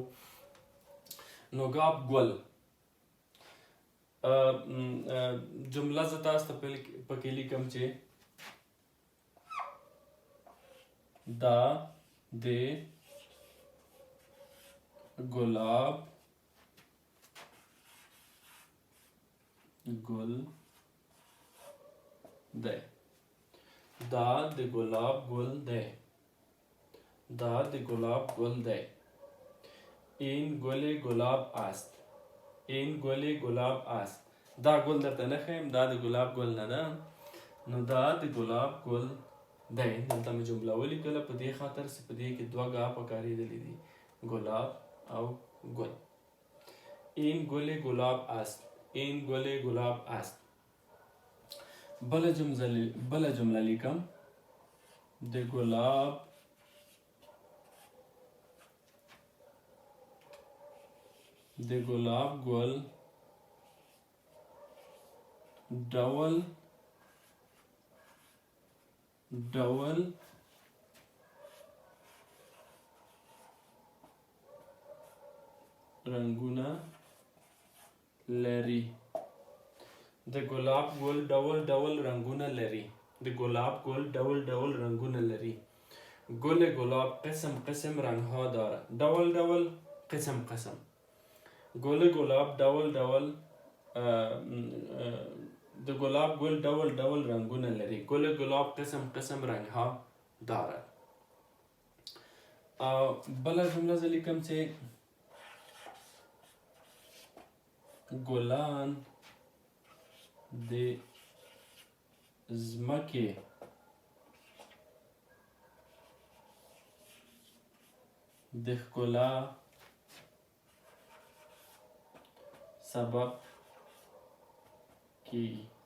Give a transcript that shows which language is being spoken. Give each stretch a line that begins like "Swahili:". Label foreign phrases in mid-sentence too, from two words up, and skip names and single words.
Pashto: نو ګاب ګل جمله زه تاسو ته پکې لیکم چې دا د ګلاب ګل دی. دا د ګلاب ګل دی. دا د ګلاب ګل دی.
Persian: این گل گلاب است. این گل گلاب است.
Pashto: دا ګل درته نه ښیم، دا د ګلاب ګل نه ده. نو دا د ګلاب ګل دی. دلته مې جمله ولیکله په دې خاطر چې په دې کې دوه ګا پکارېدلي دي، ګلاب او ګل.
Persian: این گل گلاب است. این گل گلاب است.
Pashto: بله جمله لیکم د ګلاب د ګلاب ګل ډول ډول رنګونه لري. د ګلاب ګل ډول ډول رنګونه لري. د ګلاب ګل ډول ډول رنګونه لري.
Persian: گل گلاب قسم قسم رنگها دارد.
Pashto: ډول ډول
Persian: قسم قسم. گل گلاب
Pashto: ډول ډول د گلاب گل ډول ډول رنگونه لري.
Persian: گل گلاب قسم قسم رنگها دارد.
Pashto: بله جمله زه لیکم چې ګلان د ځمکې د ښکلا سبب کیږي.